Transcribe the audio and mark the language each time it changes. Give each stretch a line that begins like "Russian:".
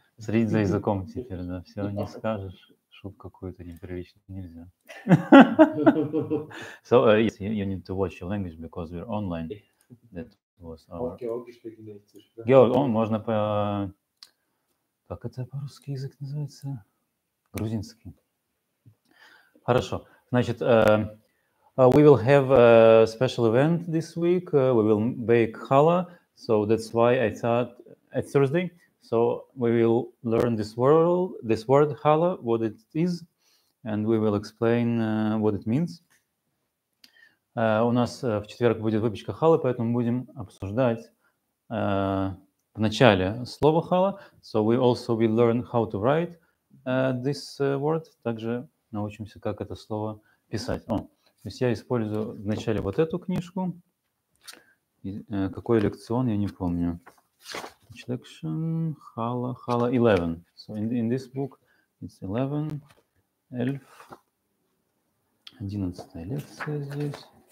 Russian: Следить за языком теперь, да. Все не скажешь. Шутку какую-то неприличную нельзя.
English: So, yes, you need to watch your language because we're online. That was our... Георг,
Russian: можно по... Как это по-русски язык называется? Грузинский. Хорошо. Значит,
English: we will have a special event this week. We will bake challah. So that's why I thought at Thursday. So we will learn this word challah, what it is, and we will explain what it means.
Russian: У нас в четверг будет выпечка халы, поэтому будем обсуждать в начале слово хала.
English: So we also will learn how to write this word.
Russian: Также научимся, как это слово писать. То есть я использую вначале вот эту книжку. Какой лекцион, я не помню.
English: Lection, Chala 11. So in this book it's 11, 11
Russian: лекция здесь.